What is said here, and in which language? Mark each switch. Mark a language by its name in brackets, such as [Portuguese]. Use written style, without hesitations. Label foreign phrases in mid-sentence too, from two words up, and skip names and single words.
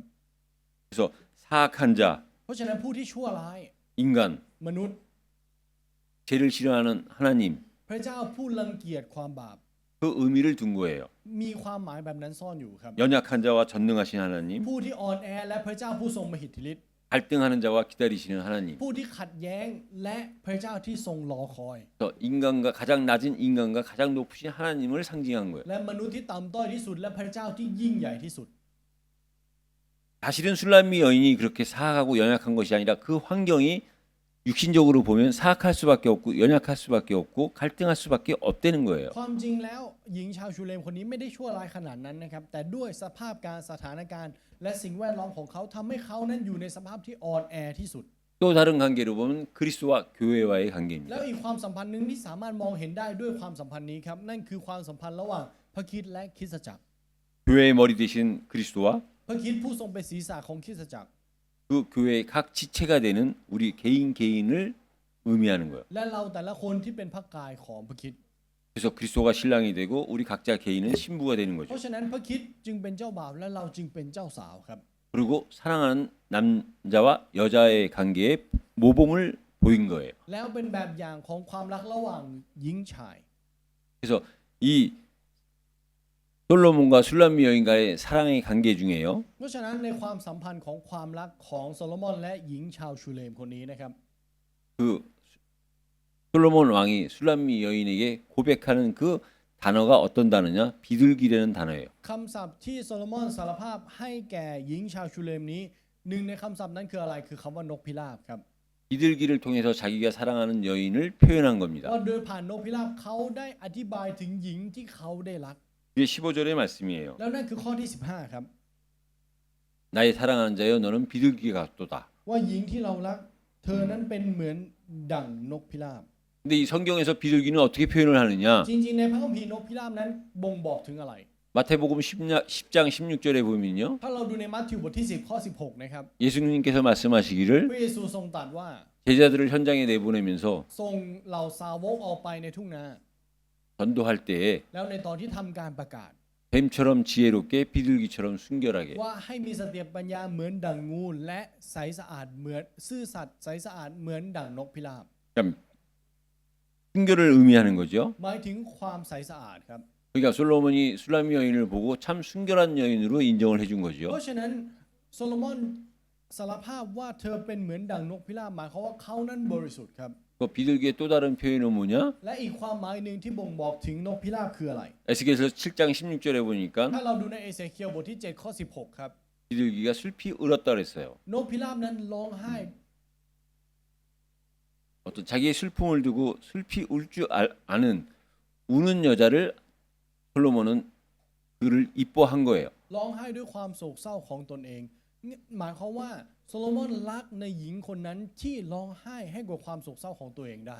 [Korean] 그래서 사악한 자, [Thai] เพราะฉะนั้นผู้ที่ชั่วร้าย [Korean] 인간, [Thai] มนุษย์ [Korean] 죄를 싫어하는 하나님 [Thai] พระเจ้าผู้รังเกียจความบาป [Korean] 그 의미를 둔 거예요. [Thai] มีความหมายแบบนั้นซ่อนอยู่ครับ [Korean] 연약한 자와 전능하신 하나님, [Thai] ผู้ที่อ่อนแอและพระเจ้าผู้ทรงมหิทธิฤทธิ์ [Korean] 갈등하는 자와 기다리시는 하나님. [Thai] ผู้ที่ขัดแย้งและพระเจ้าที่ทรงรอคอย [Korean] 그래서 인간과 가장 낮은 인간과 가장 높으신 하나님을 상징한 거예요. [Thai] และมนุษย์ที่ต่ำต้อยที่สุดและพระเจ้าที่ยิ่งใหญ่ที่สุด [Korean] 사실은 술람미 여인이 그렇게 사악하고 연약한 것이 아니라 그 환경이 육신적으로 보면 사악할 수밖에 없고 연약할 수밖에 없고 갈등할 수밖에 없다는 거예요. [Thai] ความจริงแล้วหญิงชาวชูเลมคนนี้ไม่ได้ชั่วร้ายขนาดนั้นนะครับแต่ด้วยสภาพการสถานการณ์ และสิ่งแวดล้อมของเขาทำให้เขานั้นอยู่ในสภาพที่อ่อนแอที่สุด [Korean] 또 다른 관계로 보면 그리스도와 교회와의 [Thai] แล้ว [Korean] 관계입니다. [Thai] อีกความสัมพันธ์หนึ่งที่สามารถมองเห็นได้ด้วยความสัมพันธ์นี้ครับนั่นคือความสัมพันธ์ระหว่างพระคริสต์และคริสตจักร [Korean] 교회의 머리 되신 그리스도와 [Thai] พระคริสต์ผู้ทรงเป็นศีรษะของคริสตจักร [Korean] 그 교회의 각 지체가 되는 우리 개인을 의미하는 거예요. [Thai] และเราแต่ละคนที่เป็นพระกายของพระคริสต์ [Korean] 그래서 그리스도가 신랑이 되고 우리 각자 개인은 신부가 되는 [Thai] เพ [Korean] 거죠. [Thai] ราะฉะนั้นพระคริสต์จึงเป็นเจ้าบ่าวและเราจึงเป็นเจ้าสาวครับ [Korean] 그리고 사랑하는 남자와 여자의 관계에 모범을 보인 거예요. [Thai] แล้วเป็นแบบอย่างของความรักระหว่างหญิงชาย [Korean] 그래서 이 솔로몬과 술람미 여인과의 사랑의 관계 중에요. [Thai] เพราะฉะนั้นในความสัมพันธ์ของความรักของโซโลมอนและหญิงชาวชูเลมคนนี้นะครับ [Korean] 그 솔로몬 왕이 술람미 여인에게 고백하는 그 단어가 어떤 단어냐? 비둘기라는 단어예요. [Thai] คำศัพท์ที่โซโลมอนสารภาพให้แก่หญิงชาวชูเลมนี้หนึ่งในคำศัพท์นั้นคืออะไรคือคำว่านกพิราบครับ [Korean] 비둘기를 통해서 자기가 사랑하는 여인을 표현한 겁니다. [Thai] ว่าโดยผ่านนกพิราบเขาได้อธิบายถึงหญิงที่เขาได้รัก [Korean] 이게 15절의 말씀이에요. [Thai] แล้วนั่นคือข้อที่15ครับ [Korean] 나의 사랑하는 자여 너는 비둘기 같도다. [Thai] ว่าหญิงที่เรารักเธอนั้นเป็นเหมือนดั่งนกพิราบ [Korean] 근데 이 성경에서 비둘기는 어떻게 표현을 하느냐? [Thai] จริงๆในพระคัมภีร์นกพิราบนั้นบ่งบอกถึงอะไร [Korean] 마태복음 10장 16절에 보면요. [Thai] ถ้าเราดูในมัทธิวบทที่10ข้อ16นะครับ [Korean] 예수님께서 말씀하시기를 [Thai] พระเยซูทรงตรัสว่า [Korean] 제자들을 현장에 내보내면서 [Thai] ทรงเหล่าสาวกออกไปในทุ่งนา [Korean] 전도할 때에 [Thai] แล้วในตอนที่ทำการประกาศ [Korean] 뱀처럼 지혜롭게 비둘기처럼 순결하게 [Thai] ว่าให้มีสติปัญญาเหมือนดั่งงูและใสสะอาดเหมือนซื่อสัตย์ใสสะอาดเหมือนดั่งนกพิราบ [Korean] 그러니까 순결을 의미하는 거죠. [Thai] หมายถึงความใสสะอาดครับ [Korean] 그러니까 솔로몬이 술람미 여인을 보고 참 순결한 여인으로 인정을 해준 [Thai] เพ [Korean] 거죠. [Thai] ราะฉะนั้นโซโลมอนสารภาพว่าเธอเป็นเหมือนดั่งนกพิราบหมายความว่าเขานั้นบริสุทธิ์ครับ [Korean] 그 비둘기의 또 다른 표현은 뭐냐? [Thai] และอีกความหมายหนึ่งที่บ่งบอกถึงนกพิราบคืออะไร [Korean] 에스겔서 7장 16절에 보니까 [Thai] ถ้าเราดูในเอเสเคียลบทที่7ข้อ16ครับ [Korean] 비둘기가 슬피 울었다 그랬어요. [Thai] นกพิราบนั้นร้องไห้ [Korean] 어떤 자기의 슬픔을 두고 슬피 울 줄 아는 우는 여자를 솔로몬은 그를 이뻐한 거예요. [Thai] ร้องไห้ด้วยความโศกเศร้าของตนเองหมายความว่าโซโลมอนรักในหญิงคนนั้นที่ร้องไห้ให้กับความโศกเศร้าของตัวเองได้